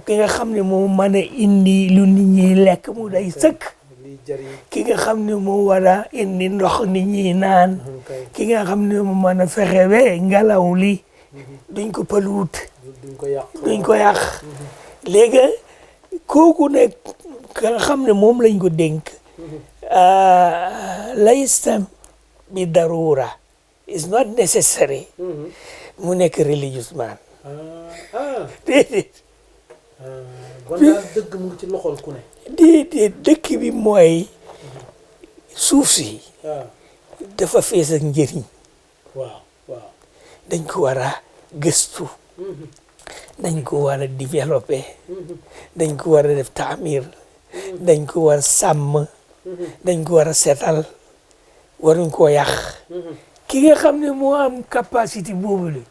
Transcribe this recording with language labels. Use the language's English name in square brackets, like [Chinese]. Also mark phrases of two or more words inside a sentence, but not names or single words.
[Wolof] ki nga xam ne moo mën a indi lu nit ñi lekk mu day sëkk ki nga xam ne moo war a indi ndox nit ñi naan ki nga xam ne moo mën a fexe ba ngelaw li duñ ko pëluut duñ ko yàq léegi kooku ne ka nga xam ne moom lañ ko dénk laysa bi darura [English] is not necessary [Wolof] mu nekk religious man déedéet kon daal dëgg mu ngi ci loxol ku ne déedéet dëkk bi mooy suuf si dafa fees ak njëriñ waaw waaw dañ ko war a gëstu dañ ko war a développer dañ ko war a def taamir dañ ko war a sàmm dañ ko war a setal waruñ koo yàq ki nga xam ne moo am capacité boobu le